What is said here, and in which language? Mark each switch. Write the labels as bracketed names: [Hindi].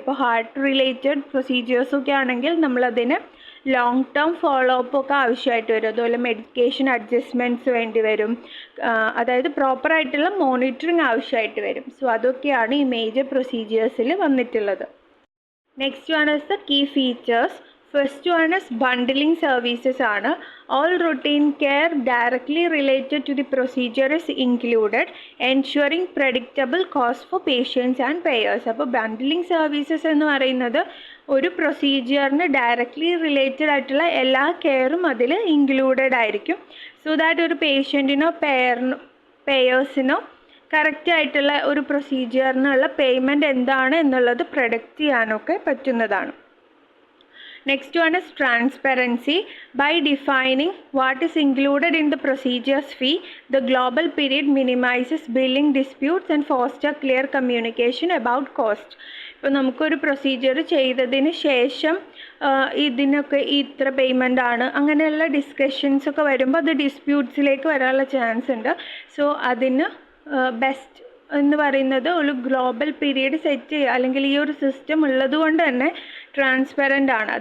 [Malayalam] അപ്പോൾ heart related പ്രൊസീജിയേഴ്സൊക്കെ ആണെങ്കിൽ നമ്മളതിന് ലോങ് ടേം ഫോളോ അപ്പ് ഒക്കെ ആവശ്യമായിട്ട് വരും. അതുപോലെ മെഡിക്കേഷൻ അഡ്ജസ്റ്റ്മെൻറ്റ്സ് വേണ്ടി വരും, അതായത് പ്രോപ്പറായിട്ടുള്ള മോണിറ്ററിങ് ആവശ്യമായിട്ട് വരും. സോ അതൊക്കെയാണ് ഈ മേജർ പ്രൊസീജിയേഴ്സിൽ വന്നിട്ടുള്ളത്. [English] Next one is the key features. First one is bundling services ആണ്. All routine care directly related to the procedure is included, ensuring predictable cost for patients and payers. [Malayalam] അപ്പോൾ bundling services എന്ന് പറയുന്നത് ഒരു പ്രൊസീജിയറിന് directly related ആയിട്ടുള്ള എല്ലാ കെയറും അതിൽ included ആയിരിക്കും. So that ഒരു പേഷ്യൻറ്റിനോ പേയേഴ്സിനോ കറക്റ്റായിട്ടുള്ള ഒരു പ്രൊസീജിയറിനുള്ള പേയ്മെൻറ്റ് എന്താണ് എന്നുള്ളത് പ്രൊഡക്റ്റ് ചെയ്യാനൊക്കെ പറ്റുന്നതാണ്. [English] Next one is transparency. By defining what is included in the procedure's fee, the global period minimizes billing disputes and foster clear communication about cost. [Malayalam] ഇപ്പോൾ നമുക്കൊരു പ്രൊസീജിയർ ചെയ്തതിന് ശേഷം ഇതിനൊക്കെ ഇത്ര പേയ്മെൻ്റ് ആണ് അങ്ങനെയുള്ള ഡിസ്കഷൻസ് ഒക്കെ വരുമ്പോൾ അത് ഡിസ്പ്യൂട്ട്സിലേക്ക് വരാനുള്ള ചാൻസ് ഉണ്ട്. സോ അതിന് ബെസ്റ്റ് എന്ന് പറയുന്നത് ഒരു ഗ്ലോബൽ പീരീഡ് സെറ്റ് ചെയ്യുക, അല്ലെങ്കിൽ ഈ ഒരു സിസ്റ്റം ഉള്ളത് കൊണ്ട് തന്നെ ട്രാൻസ്പെറൻ്റ് ആണ്.